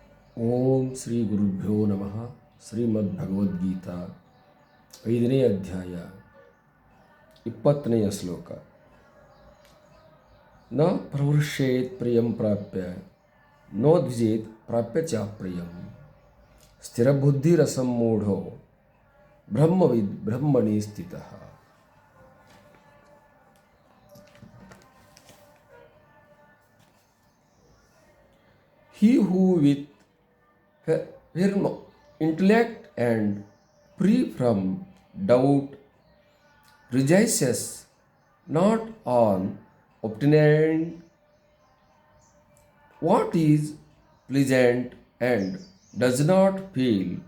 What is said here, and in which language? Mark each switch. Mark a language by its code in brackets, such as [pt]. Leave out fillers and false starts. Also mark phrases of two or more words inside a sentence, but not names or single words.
[sa] ಓಂ ಶ್ರೀ ಗುರುಭ್ಯೋ ನಮಃ. [kn] ಶ್ರೀಮದ್ ಭಗವದ್ಗೀತಾ 5ನೇ ಅಧ್ಯಾಯ 20ನೆಯ ಶ್ಲೋಕ. [sa] ನ ಪ್ರವೃಷ್ಯೇತ್ ಪ್ರಿಯಂ ಪ್ರಾಪ್ಯ ನೋದ್ವಿಜೇತ್ ಪ್ರಾಪ್ಯ ಚಾಪ್ರಿಯಂ ಸ್ಥಿರಬುದ್ಧಿರಸಮ್ಮೂಢೋ ಬ್ರಹ್ಮವಿದ್ ಬ್ರಹ್ಮಣಿ ಸ್ಥಿತಃ. [en] He who with firm intellect and free from doubt rejoices not on obtaining what is pleasant and does not feel